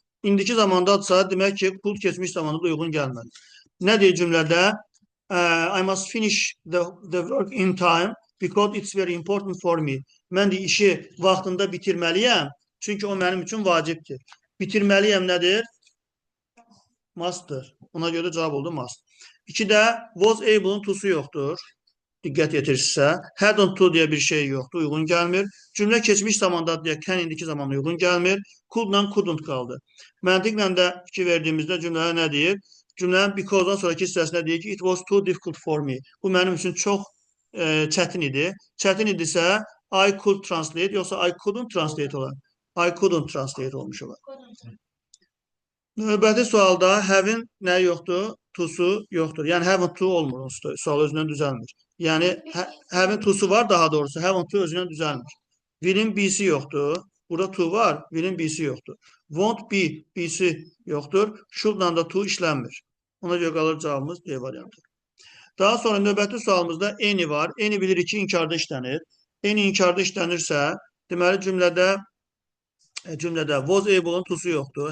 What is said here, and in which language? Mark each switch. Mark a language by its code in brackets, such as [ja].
[az] İndiki zamandadırsa demək ki, pul keçmiş zamanda da uyğun gəlməli. Nə deyir cümlədə? [en] I must finish the work in time because it's very important for me. [az] Mən də işi vaxtında bitirməliyəm. Çünki o mənim üçün vacibdir. Bitirməliyəm nədir? Must'dır. Ona görə cavab oldu must. 2-də was able'ın to'su yoxdur. Diqqət yetirsinizsə. [tr] Hadn't to diye bir şey yoktu. [az] Uygun gəlmir. Cümlə keçmiş zamanda diye can indiki zamanda uygun gəlmir. Could'la couldn't qaldı. Məntiqlə də fikir verdiyimizdə cümlələr nə deyir? Cümlənin because'dan sonraki hissəsində deyir ki, [en] it was too difficult for me. [az] Bu mənim üçün çox çətin idi. Çətin idisə [en] I could translate [az] yoxsa [en] I couldn't translate [az] olar. [en] I couldn't translate [az] olmuş olar. Növbəti sualda have'in nə yoxdur? To'su yoxdur. Yəni haven't to olmur. Sual özündən düzəlmir. Yəni have'in to'su var daha doğrusu. Haven't to özündən düzəlmir. Will'in be'si yoxdur. Burada to var. Will'in be'si yoxdur. Won't be be'si yoxdur. Should'la da to işlənmir. Ona görə qalır cavabımız D variantı. Daha sonra növbəti sualımızda any var. Any bilirik ki, inkarda işlənir. Any inkarda işlənirsə, deməli cümlədə was able'ın to'su yoxdur.